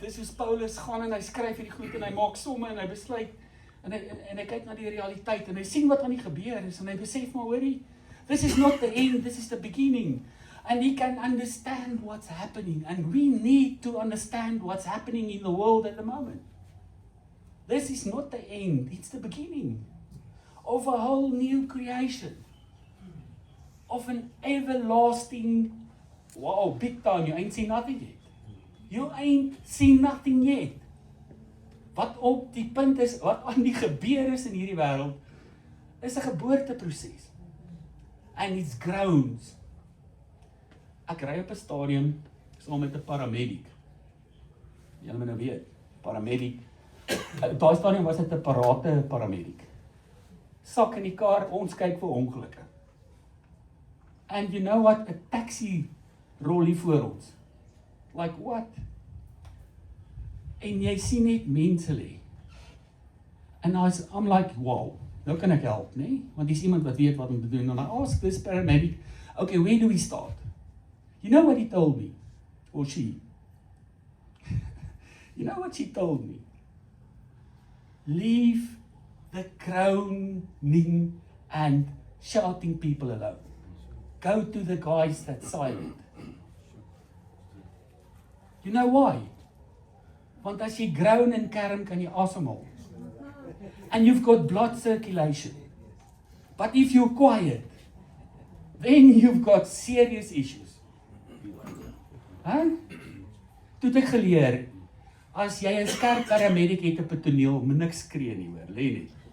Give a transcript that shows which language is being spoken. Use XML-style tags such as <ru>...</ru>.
<af>Dis soos Paulus gaan en hy skryf hierdie goed en hy maak somme en hy besluit en hy kyk na die realiteit en hy sien wat aan die gebeur is en hy besef maar hoorie,</af> <en>this is not the end, this is the beginning. And he can understand what's happening, and we need to understand what's happening in the world at the moment. This is not the end, it's the beginning of a whole new creation, of an everlasting, wow, big time, you ain't seen nothing yet. You ain't seen nothing yet.</en> <af>Wat op die punt is, wat aan die gebeur is in hierdie wêreld, is 'n geboorteproses.</af> <en>And it's groans.</en> <af>Ek ry op 'n stadium saam met 'n paramedic. Julle moet nou weet, paramedic. Daai stadium was dit 'n parate paramedic. Sak in die kar, ons kyk vir ongelukke.</af> <en>And you know what?</en> <af>'n taxi rol hier voor ons.</af> <en>Like what?</en> <af>En jy sien net mense lê.</af> <en>And I'm like, wow,</en> <af>nou kan ek help, nee? Want dis iemand wat weet wat om te doen.</af> <en>And I ask this paramedic, okay, where do we start? You know what he told me? Or she? You know what she told me? Leave the groaning and shouting people alone. Go to the guys that's silent. You know why?</en> <af>Want as jy groan en kerm kan jy asemhaal.</af> <en>And you've got blood circulation. But if you're quiet, then you've got serious issues. Huh?</en> <af>Toe het ek geleer, as jy 'n skerp paramedic het op 'n toneel, moet niks skree nie, hoor, lê net.</af>